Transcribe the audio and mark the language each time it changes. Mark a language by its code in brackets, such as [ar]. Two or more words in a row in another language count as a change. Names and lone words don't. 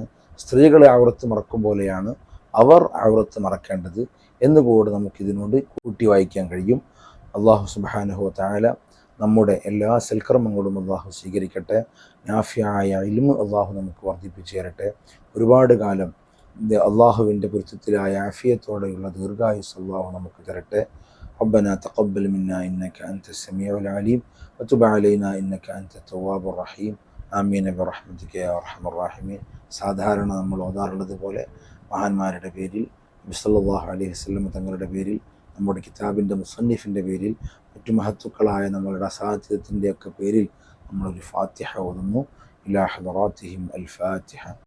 [ml] സ്ത്രീകളെ ഔറത്ത് മറക്കും പോലെയാണ് അവർ ഔറത്ത് മറക്കേണ്ടത് എന്നുകൂടെ നമുക്കിതിനോട് കൂട്ടി വായിക്കാൻ കഴിയും. [ar] الله سبحانه وتعالى [ml] നമ്മുടെ എല്ലാ സൽക്കർമ്മങ്ങളും അള്ളാഹു സ്വീകരിക്കട്ടെ. നാഫിയായ ഇൽമ് അള്ളാഹു നമുക്ക് വർദ്ധിപ്പിച്ചു തരട്ടെ. ഒരുപാട് കാലം അള്ളാഹുവിൻ്റെ പൊരുത്തത്തിലായ ആഫിയത്തോടെയുള്ള ദീർഘായുസ് അള്ളാഹു നമുക്ക് തരട്ടെ. [ar] ربنا تقبل منا إنك أنت السميع العليم وتب علينا إنك أنت التواب الرحيم آمين برحمتك يا أرحم الراحمين. [ml] സാധാരണ നമ്മൾ ഓതാറുള്ളത് പോലെ മഹാന്മാരുടെ പേരിൽ, നബി [ar] صلى الله عليه وسلم [ml] തങ്ങളുടെ പേരിൽ, നമ്മുടെ കിതാബിൻ്റെ മുസന്നിഫിൻ്റെ പേരിൽ, മറ്റു മഹത്തുക്കളായ നമ്മളുടെ അസാധ്യത്തിൻ്റെ ഒക്കെ പേരിൽ നമ്മളൊരു ഫാത്തിഹ ഓതുന്നു. [ar] إلى حضراتهم الفاتحة.